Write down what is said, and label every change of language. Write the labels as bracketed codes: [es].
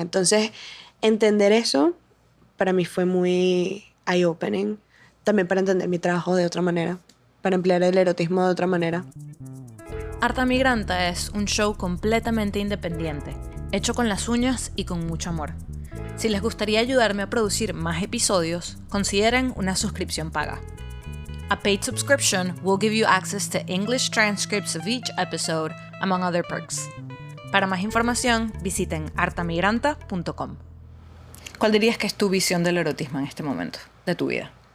[es] Entonces, entender eso para mí fue muy eye-opening, también para entender mi trabajo de otra manera, para emplear el erotismo de otra manera. Arta Migranta es un show completamente independiente, hecho con las uñas y con mucho amor. Si les gustaría ayudarme a producir más episodios, consideren una suscripción paga. [en] A paid subscription will give you access to English transcripts of each episode, among other perks. [es] Para más información, visiten artamigranta.com. ¿Cuál dirías que es tu visión del erotismo en este momento de tu vida?